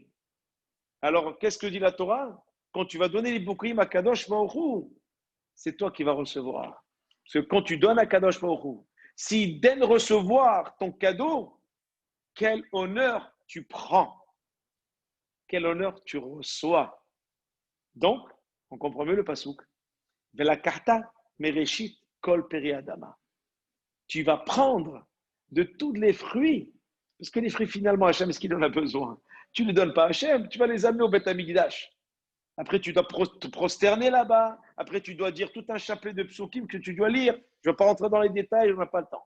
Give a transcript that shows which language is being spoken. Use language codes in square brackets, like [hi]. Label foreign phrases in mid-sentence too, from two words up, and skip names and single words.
[fr] Alors, qu'est-ce que dit la Torah? Quand tu vas donner les bikurim à [he] קדוש ברוך הוא, [fr] c'est toi qui vas recevoir. Parce que quand tu donnes à [he] קדוש ברוך הוא, [fr] s'il daigne recevoir ton cadeau, quel honneur tu prends, quel honneur tu reçois. Donc, on comprend mieux le pasouk. [he] ולקחת מראשית כל פרי אדמה. [fr] Tu vas prendre de tous les fruits, parce que les fruits, finalement, Hachem, est-ce qu'il en a besoin? Tu ne les donnes pas à Hachem, tu vas les amener au [he] בית המקדש. [fr] Après, tu dois te prosterner là-bas. Après, tu dois dire tout un chapelet de psukim que tu dois lire. Je ne vais pas rentrer dans les détails, on n'a pas le temps.